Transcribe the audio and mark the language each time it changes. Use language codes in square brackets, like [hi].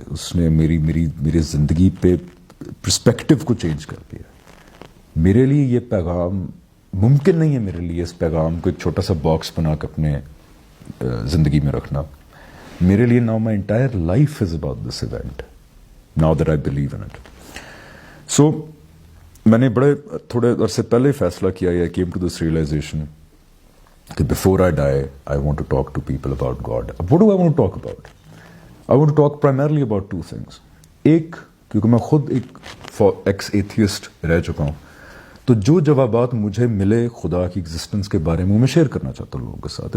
[ur] اس نے میری زندگی پہ پرسپیکٹو کو چینج کر دیا. میرے لیے یہ پیغام ممکن نہیں ہے، میرے لیے اس پیغام کو ایک چھوٹا سا باکس بنا کے اپنے زندگی میں رکھنا. میرے لیے [en] Now my entire life is about this event, now that I believe in it. [ur] سو میں نے تھوڑے عرصے پہلے فیصلہ کیا، [en] I came to this realization کہ before I die, I want to talk to people about God. What do I want to talk about? I want to talk primarily about 2 things. [ur] ایک، کیونکہ میں خود ایک ایکس ایتھیسٹ رہ چکا ہوں، تو جو جوابات مجھے ملے خدا کی ایگزسٹنس کے بارے میں شیئر کرنا چاہتا ہوں لوگوں کے ساتھ.